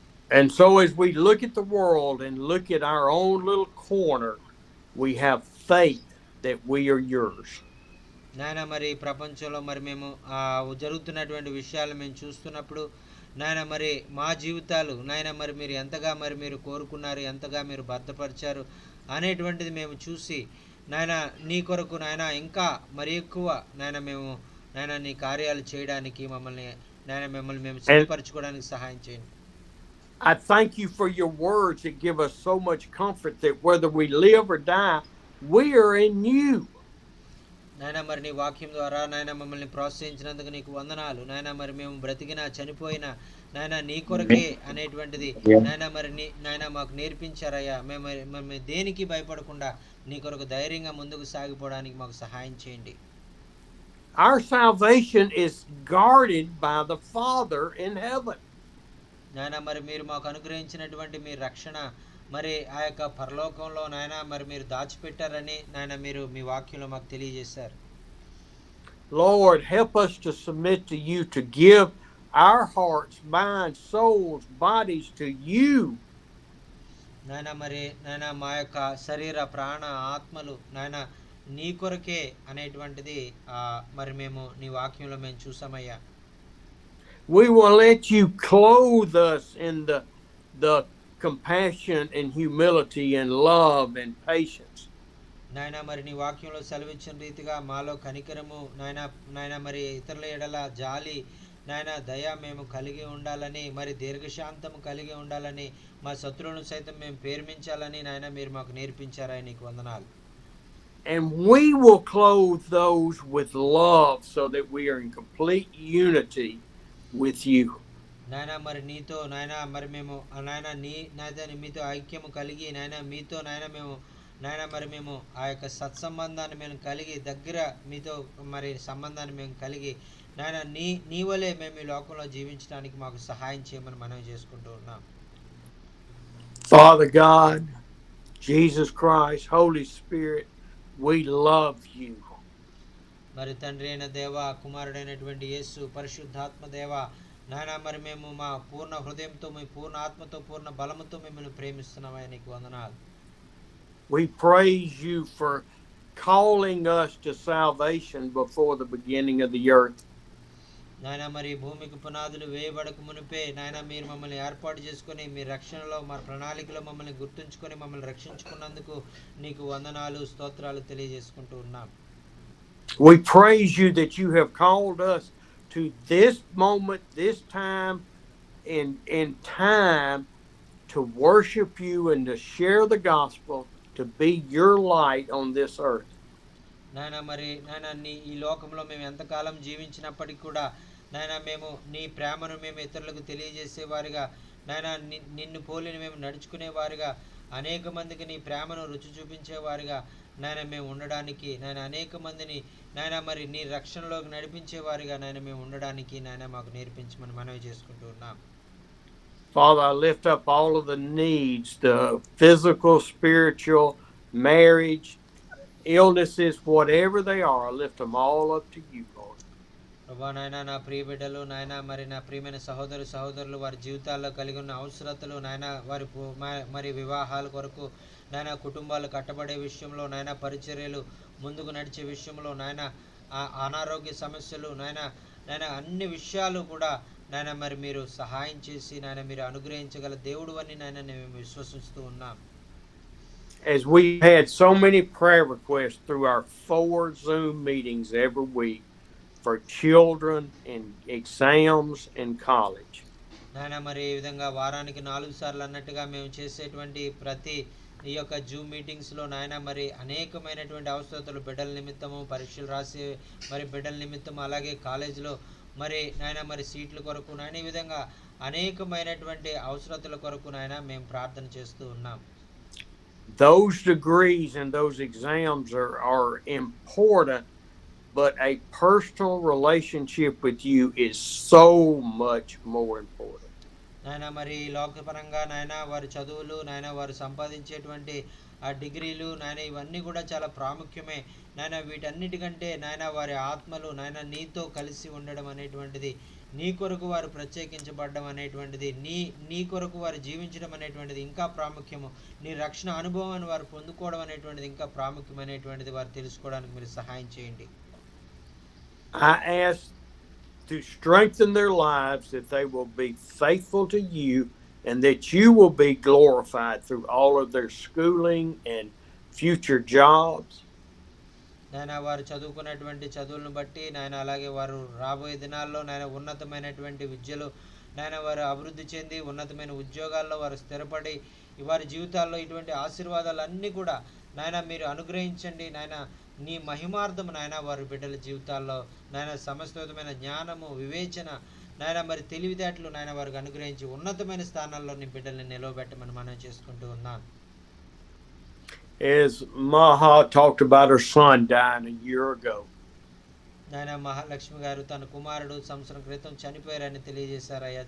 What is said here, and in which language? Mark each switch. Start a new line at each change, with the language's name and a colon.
English: And so as we look at the world and look at our own little corner, we have faith that we are yours.
Telugu: నాయన మరి ప్రపంచంలో మరి మేము జరుగుతున్నటువంటి విషయాలు మేము చూస్తున్నప్పుడు నాయన మరి మా జీవితాలు నాయన మరి మీరు ఎంతగా మరి మీరు కోరుకున్నారు, ఎంతగా మీరు భద్రపరిచారు అనేటువంటిది మేము చూసి నాయన నీ కొరకు నాయన ఇంకా మరి ఎక్కువ నాయన మేము నాయన నీ కార్యాలు చేయడానికి మమ్మల్ని నాయన మిమ్మల్ని మేము
English: And
Telugu: సిద్ధపరచుకోవడానికి సహాయం చేయండి.
English: I thank you for your words that give us so much comfort that whether we live or die, we are in you.
Telugu: నాయన మరి నీ వాక్యం ద్వారా నాయన మమ్మల్ని ప్రోత్సహించినందుకు నీకు వందనాలు. నాయన మరి మేము బ్రతికినా చనిపోయినా నాయన నీ కొరకే అనేటువంటిది నాయన మరి నాయన మాకు నేర్పించారయ్యా. మేము దేనికి భయపడకుండా నీ కొరకు ధైర్యంగా ముందుకు సాగిపోవడానికి మాకు సహాయం చేయండి.
English: Our salvation is guarded by the Father in heaven.
Telugu: నాయన మరి మీరు మాకు అనుగ్రహించినటువంటి మీ రక్షణ మరి ఆ యొక్క పరలోకంలో నాయన మరి మీరు దాచిపెట్టారని నాయన మీరు మీ వాక్యంలో మాకు తెలియజేశారు.
English: Lord, help us to submit to you, to give our hearts, minds, souls, bodies to you.
Telugu: నాయన మరి నాయన మా యొక్క శరీర ప్రాణ ఆత్మలు నాయన నీ కొరకే అనేటువంటిది మరి మేము నీ వాక్యంలో మేము చూసామయ్యా.
English: We will let you clothe us in the compassion and humility and love and patience.
Telugu: నాయన మరి నీ వాక్యంలో సెలవిచ్చిన రీతిగా మాలో కనికరము నాయన మరి ఇతరుల ఎడల జాలి నాయన దయ మేము కలిగి ఉండాలని మరి దీర్ఘశాంతము కలిగి ఉండాలని మా శత్రువులను సైతం మేము ప్రేమించాలని నాయన మీరు మాకు నేర్పించారని నీకు వందనాలు.
English: And we will clothe those with love so that we are in complete unity with you.
Telugu: నాయన మరి నీతో నాయన మరి మేము నాయన నాయన మీతో ఐక్యము కలిగి నాయన మీతో నాయన మేము నాయన మరి మేము ఆ యొక్క సత్సంబంధాన్ని మేము కలిగి దగ్గర మీతో మరి సంబంధాన్ని మేము కలిగి నాయన నీ వలే మేము ఈ లోకంలో జీవించడానికి మాకు సహాయం చేయమని మనవి చేసుకుంటూ ఉన్నాం.
English: Father God, Jesus Christ, Holy Spirit, we love you.
Telugu: మరి తండ్రి అయిన దేవ, కుమారుడైనటువంటి యేసు, పరిశుద్ధాత్మ దేవ నాయన మరి మేము మా పూర్ణ హృదయంతో మీ పూర్ణ ఆత్మతో పూర్ణ బలముతో మిమ్మల్ని ప్రేమిస్తున్నామని నీకు వందనాలు.
English: We praise you for calling us to salvation before the beginning of the earth.
Telugu: నాయన మరి భూమికి పునాదులు వేయబడక మునిపే నాయన మీరు మమ్మల్ని ఏర్పాటు చేసుకొని మీ రక్షణలో మా ప్రణాళికలో మమ్మల్ని గుర్తుంచుకొని మమ్మల్ని రక్షించుకున్నందుకు నీకు వందనాలు స్తోత్రాలు తెలియజేసుకుంటూ ఉన్నాం.
English: We praise you that you have called us to this moment, this time, in time to worship you and to share the gospel, to be your light on this earth.
Telugu: నాయన మరి నాయన ఈ లోకంలో మేము ఎంతకాలం జీవించినప్పటికీ కూడా నాయన మేము నీ ప్రేమను మేము ఇతరులకు తెలియజేసేవారిగా నాయన నిన్ను పోలిని మేము నడుచుకునేవారిగా అనేక మందికి నీ ప్రేమను రుచి చూపించేవారిగా నాయన మేము ఉండడానికి నాయన అనేక మందిని నాయన మరి నీ రక్షణలోకి నడిపించేవారిగా నాయన మేము ఉండడానికి నాయన మాకు నేర్పించమని మనవి చేసుకుంటూ ఉన్నాం.
English: Father, I lift up all of the needs, the physical, spiritual, marriage, illnesses, whatever they are, I lift them all up to you, Lord.
Telugu: ప్రభా నాయన నా ప్రియ బిడ్డలు నాయన మరి నా ప్రియమైన సహోదరులు వారి జీవితాల్లో కలిగి ఉన్న అవసరతలు నాయన వారి మరి వివాహాల కొరకు నాయన కుటుంబాలు కట్టబడే విషయంలో నాయన పరిచర్యలు ముందుకు నడిచే విషయంలో నాయన అనారోగ్య సమస్యలు నాయన అన్ని విషయాలు కూడా నాయన మరి మీరు సహాయం చేసి నాయన మీరు అనుగ్రహించగల దేవుడు అని నాయన మేము విశ్వసిస్తూ ఉన్నాం.
English: As we had so many prayer requests through our 4 Zoom meetings every week for children in exams and college.
Telugu: నాయన మరి ఈ విధంగా వారానికి 4 సార్లు అన్నట్టుగా మేము చేసేటువంటి ప్రతి ఈ యొక్క జూమ్ మీటింగ్స్లో నాయన మరి అనేకమైనటువంటి అవసరతలు బిడ్డల నిమిత్తము పరీక్షలు రాసే మరి బిడ్డల నిమిత్తం అలాగే కాలేజీలో మరి నాయన మరి సీట్ల కొరకు నాయన ఈ విధంగా అనేకమైనటువంటి అవసరతల కొరకు నాయన మేము ప్రార్థన చేస్తూ ఉన్నాం.
English: Those degrees and those exams are important, but a personal relationship with you is so much more important.
Telugu: నాయన మరి లోకపరంగా నాయన వారి చదువులు నాయన వారు సంపాదించేటువంటి ఆ డిగ్రీలు నాయన ఇవన్నీ కూడా చాలా ప్రాముఖ్యమే నాయన. వీటన్నిటికంటే నాయన వారి ఆత్మలు నాయన నీతో కలిసి ఉండడం అనేటువంటిది, నీ కొరకు వారు ప్రత్యేకించబడడం అనేటువంటిది, నీ కొరకు వారు జీవించడం అనేటువంటిది ఇంకా ప్రాముఖ్యము. నీ రక్షణ అనుభవాన్ని వారు పొందుకోవడం అనేటువంటిది ఇంకా ప్రాముఖ్యమైనటువంటిది వారు తెలుసుకోవడానికి మీరు సహాయం చేయండి.
English: I ask to strengthen their lives, that they will be faithful to you and that you will be glorified through all of their schooling and future jobs.
Telugu: నాయన వారు చదువుకున్నటువంటి చదువులను బట్టి నాయన అలాగే వారు రాబోయే దినాల్లో నాయన ఉన్నతమైనటువంటి విద్యలో నాయన వారు అభివృద్ధి చెంది ఉన్నతమైన ఉద్యోగాల్లో వారు స్థిరపడి వారి జీవితాల్లో ఇటువంటి ఆశీర్వాదాలన్నీ కూడా నాయన మీరు అనుగ్రహించండి నాయన. నీ మహిమార్థము నాయన వారి బిడ్డల జీవితాల్లో నాయన సమస్తమైన జ్ఞానము వివేచన నాయన మరి తెలివితేటలు నాయన వారికి అనుగ్రహించి ఉన్నతమైన స్థానాల్లో నీ బిడ్డల్ని నిలవబెట్టమని మనం చేసుకుంటూ ఉన్నాం.
English: As Maha talked about her son dying a year ago,
Telugu: నాయన మహాలక్ష్మి గారు తన కుమారుడు సంవత్సరం క్రితం చనిపోయారని తెలియజేశారయ్యా.